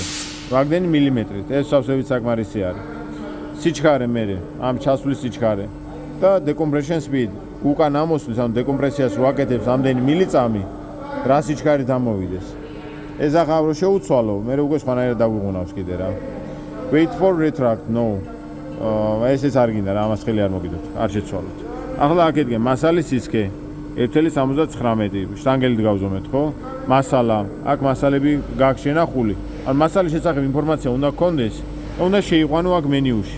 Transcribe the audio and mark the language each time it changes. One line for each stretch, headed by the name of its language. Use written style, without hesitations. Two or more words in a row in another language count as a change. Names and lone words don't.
Georgian: რამდენი მილიმეტრით, ეს სავსებით საკმარისი არის. სიჩქარე მე, ამ ჩასვლის სიჩქარე და
English: decompression speed,
Georgian: უკან ამოსვლის, ანუ დეკომპრესიას რო აკეთებს ამდენი მილიწამი, რა სიჩქარით ამოვიდეს. ეს ახლა რო შეუცვალო, მე უკვე სხვანაირად დაგვიღუნავს კიდე რა.
English: Wait for retract, no.
Georgian: ესეც არ გინდა რა, ამას ხელი არ მოგიდოთ, არ შეცვალოთ. ახლა აკეთგე მასალის სისქე 1.79, შტანგელით გავზომეთ, ხო? მასალა, აქ მასალები გაქვს შენახული. ან მასალის შესახებ ინფორმაცია უნდა გქონდეს, უნდა შეიყვანო აქ მენიუში.